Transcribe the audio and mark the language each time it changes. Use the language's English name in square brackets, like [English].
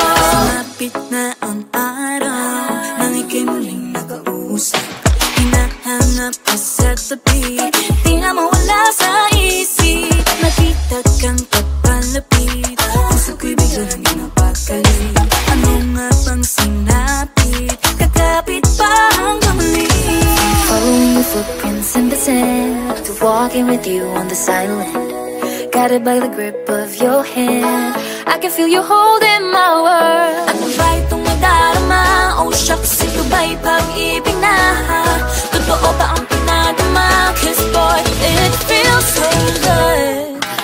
[Filipino] Sumapit na ang araw nang ika'y muling nakausap. Hinahanap ka sa tabi, di na mawala sa isip. Nakita kang papalapit, puso ko'y bigla nang napakali. Ano nga bang sinapit, kakapit pa hanggang muli. [English] Following your footprints in the sand, to walking with you on this island, guided by the grip of your hand. I can feel you holding my world. [Filipino] Ano ba itong nadarama? [English] Oh shucks, [Filipino] ito ba'y pag-ibig na? Totoo ba ang pinagama? [English] Cause boy, it feels so good.